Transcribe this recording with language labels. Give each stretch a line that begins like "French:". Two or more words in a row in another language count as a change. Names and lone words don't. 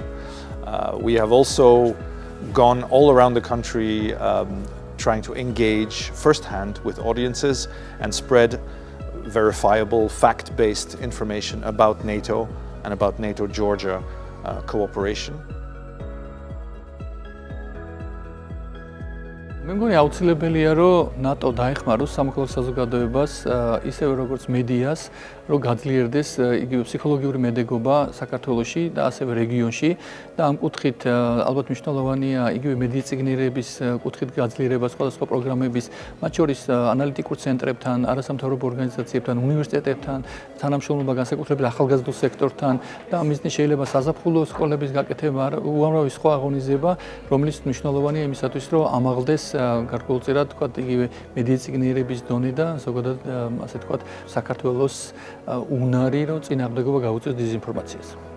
English: We have also gone all around the country trying to engage firsthand with audiences and spread verifiable, fact-based information about NATO and about NATO-Georgia cooperation.
Georgian: მე მგონი აუცილებელია რომ ნატო დაეხმაროს სამოქალაქო საზოგადოებას ისევე როგორც მედიას რომ გაძლიერდეს იგივე ფსიქოლოგიური მედეგობა საქართველოში და ასევე რეგიონში და ამ კუთხით ალბათ მნიშვნელოვანია იგივე მედია წიგნიერების კუთხით გაძლიერება სხვადასხვა პროგრამების მათ შორის ანალიტიკურ ცენტრებთან, არასამთავრობო ორგანიზაციებთან, უნივერსიტეტებთან, თანამშრომლობა განსაკუთრებით ახალგაზრდულ სექტორთან და ამ მიზნით შეიძლება საზაფხულო სკოლების გაკეთება, უამრავი სხვა აღონიზება, რომელიც მნიშვნელოვანია იმისათვის, რომ ამაღლდეს გარკვეულწილად თქვა იგივე მედია წიგნიერების დონე და ზოგადად ასე თქვა საქართველოს უნარი რომ წინააღმდეგობა გაუწიოს დიზინფორმაციას.